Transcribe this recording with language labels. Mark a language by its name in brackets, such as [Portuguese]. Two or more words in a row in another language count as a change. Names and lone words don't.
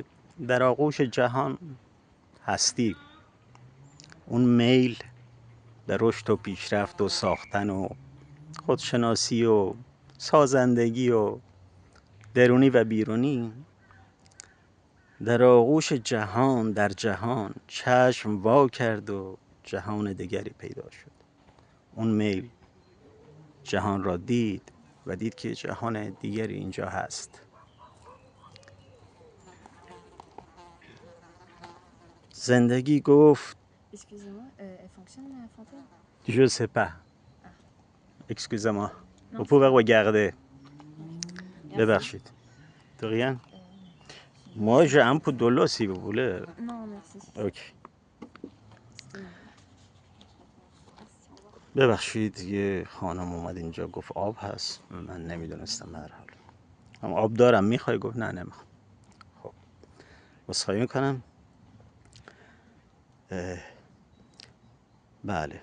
[Persian] در آغوش جهان هستی، اون میل به رشد و پیشرفت و ساختن و خودشناسی و سازندگی و درونی و بیرونی، در آغوش جهان، در جهان چشم وا کرد و جهان دیگری پیدا شد. اون میل جهان را دید و دید که جهان دیگری اینجا هست. زندگی گفت [French] Je sais pas. Excusez-moi. Vous pouvez regarder. ببخشید. De rien. Moi j'ai un peu de l'eau si vous voulez. Non, merci. Ok. [Persian] ببخشید یه خانم اومد اینجا گفت آب هست، من نمیدونستم. به هر حال هم آب دارم، میخوای؟ گفت نه نمیخوام. خب عذرخواهی میکنم. بله.